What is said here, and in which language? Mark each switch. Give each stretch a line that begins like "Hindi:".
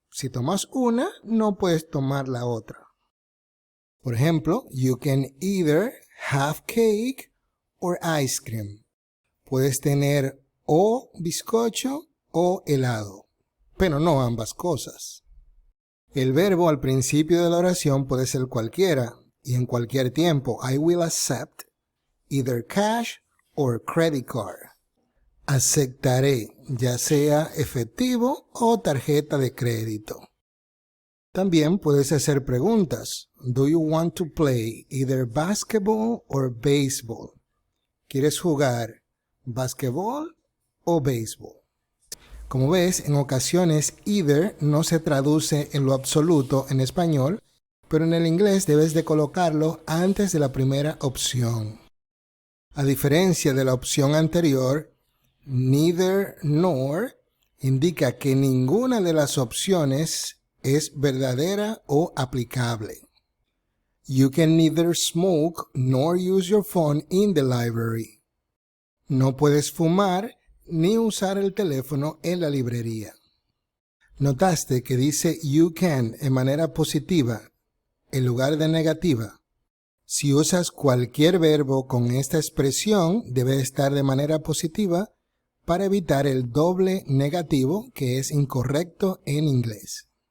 Spanish: Si tomas una, no puedes tomar la otra. Por ejemplo,
English: you can either have cake or ice cream.
Spanish: Puedes tener o bizcocho o helado, pero no ambas cosas. El verbo al principio de la oración puede ser cualquiera y en cualquier tiempo.
English: I will accept either cash or credit card.
Spanish: Aceptaré, ya sea efectivo o tarjeta de crédito. También puedes hacer preguntas.
English: Do you want to play either basketball or baseball?
Spanish: ¿Quieres jugar basquetbol o béisbol? Como ves, en ocasiones either no se traduce en lo absoluto en español, pero en el inglés debes de colocarlo antes de la primera opción. A diferencia de la opción anterior, neither nor indica que ninguna de las opciones es verdadera o aplicable.
English: You can neither smoke nor use your phone in the library.
Spanish: No puedes fumar ni usar el teléfono en la librería. ¿Notaste que dice you can en manera positiva en lugar de negativa? Si usas cualquier verbo con esta expresión, debe estar de manera positiva para evitar el doble negativo que es incorrecto en inglés.